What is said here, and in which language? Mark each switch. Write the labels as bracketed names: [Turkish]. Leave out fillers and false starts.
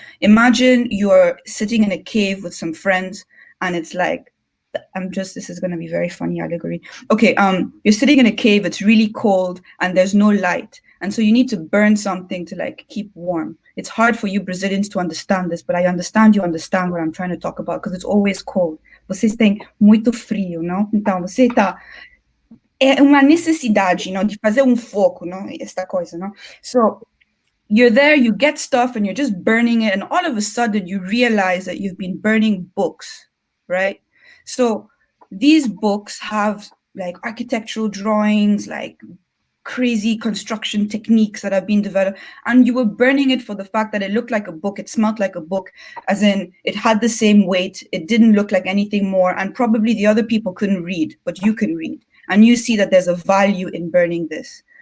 [English] Imagine you're sitting in a cave with some friends, and it's like, this is going to be very funny allegory. Okay, you're sitting in a cave, it's really cold, and there's no light. And so you need to burn something to like keep warm. It's hard for you Brazilians to understand this, but I understand you understand what I'm trying to talk about, because it's always cold. [Portuguese] Vocês têm muito frio, não? Então, você é uma necessidade, de fazer foco, não? Esta coisa, não? [English] So, you're there, you get stuff, and you're just burning it, and all of a sudden you realize that you've been burning books, right? So these books have like architectural drawings, like crazy construction techniques that have been developed, and you were burning it for the fact that it looked like a book, it smelled like a book, as in it had the same weight, it didn't look like anything more, and probably the other people couldn't read, but you can read, and you see that there's a value in burning this.